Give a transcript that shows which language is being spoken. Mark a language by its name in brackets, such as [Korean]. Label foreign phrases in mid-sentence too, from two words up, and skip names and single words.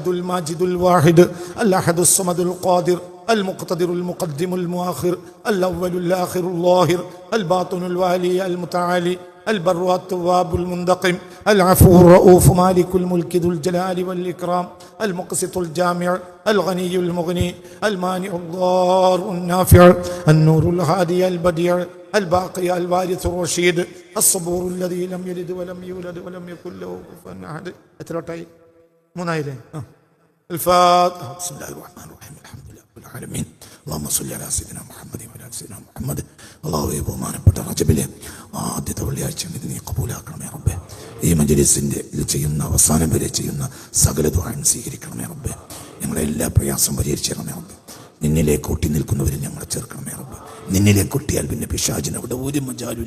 [Arabic] الماجد الواحد الأحد الصمد القادر المقتدر المقدم المؤخر الأول الآخر الظاهر الباطن الوالي المتعالي البر التواب المنتقم العفو الرؤوف مالك الملك ذو الجلال والإكرام المقسط الجامع الغني المغني المانع الضار النافع النور الهادي البديع الباقي الوارث الرشيد الصبور الذي لم يلد ولم يولد ولم يكن له كفوا أحد. [Malayalam] എത്രട്ടായി? മൂന്നായില്ലേ? [Arabic] الفاتحة. بسم الله الرحمن الرحيم الحمد لله رب العالمين اللهم صل على سيدنا محمد وعلى سيدنا محمد. [Malayalam] അല്ലാഹുവേ, ബഹുമാനപ്പെട്ട റജബിലെ ആദ്യത്തെ വെള്ളിയാഴ്ച ഇത് നീ കബൂലാക്കണമേ റബ്ബേ. ഈ മജ്‌ലിസിന്റെ ചെയ്യുന്ന അവസാനം വരെ ചെയ്യുന്ന സകല ദുആയും സ്വീകരിക്കണമേ റബ്ബേ. ഞങ്ങളെ എല്ലാ പ്രയാസം പരിഹരിച്ചേക്കണമേ റബ്ബേ. നിന്നിലേക്ക് ഒട്ടി നിൽക്കുന്നവരിൽ ഞങ്ങളെ ചേർക്കണമേ റബ്ബേ. നിന്നിലേക്ക് ഒട്ടിയാൽ പിന്നെ പിശാചിന് അവിടെ ഒരു മജാലുമില്ല.